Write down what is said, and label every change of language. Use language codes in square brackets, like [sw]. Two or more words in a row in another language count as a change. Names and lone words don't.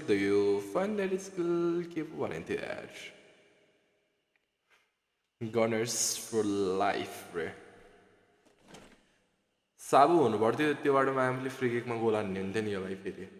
[en] Do you find that skill keep wanting to add? Gunners for life, bro. [ne] साबु हुनु पर्थ्यो त्यो बाटोमा हामीले [en] free kickमा [ne] गोल हान्ने हुन्थ्यो नि यसलाई फेरि